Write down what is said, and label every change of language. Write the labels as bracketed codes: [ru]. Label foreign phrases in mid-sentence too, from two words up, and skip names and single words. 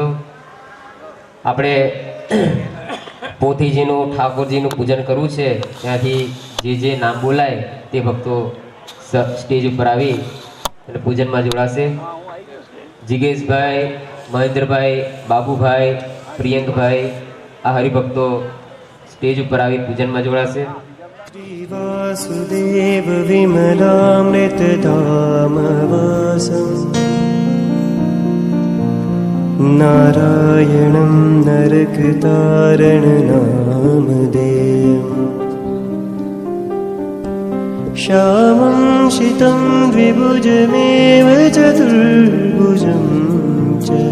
[gu] આપણે પોથીજીનું ઠાકોરજીનું પૂજન કરવું છે, ત્યાંથી જે નામ બોલાય તે ભક્તો સ્ટેજ ઉપર આવી અને પૂજનમાં જોડાશે। જીગેશભાઈ, મહેન્દ્રભાઈ, બાબુભાઈ, પ્રિયંકભાઈ આ હરિભક્તો સ્ટેજ ઉપર આવી પૂજનમાં જોડાશે। [sa] वासुदेव विमलामृतधामवासं नारायणं नरकतारणनामधेयम् श्यामं शितं द्विभुजमेव चतुर्भुजं च